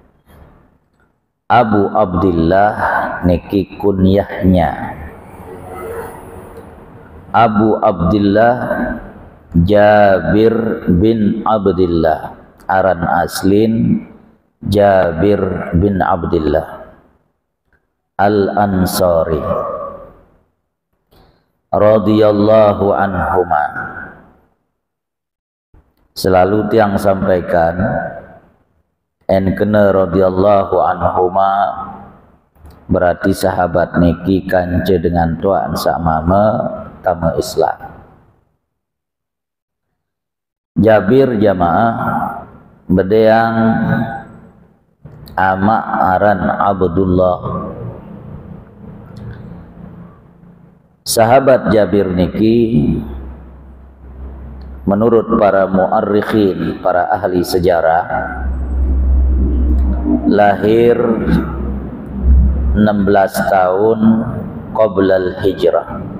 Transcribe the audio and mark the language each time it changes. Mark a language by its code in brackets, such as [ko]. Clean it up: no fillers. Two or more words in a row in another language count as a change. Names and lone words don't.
[sas] Abu Abdillah niki kunyahnya. Abu Abdillah Jabir bin Abdillah, aran aslin Jabir bin Abdullah Al-Ansari [ar] رضي الله عنهما. [sas] Selalu tiang sampaikan en kena [ar] رضي الله عنهما [sas] berarti sahabat niki kance dengan tuan sakmama tama Islam. Jabir jamaah bedeang ama aran Abdullah. [id] Sahabat Jabir niki menurut para muarrikhin, para ahli sejarah, lahir 16 tahun [ar] قبل الهجرة.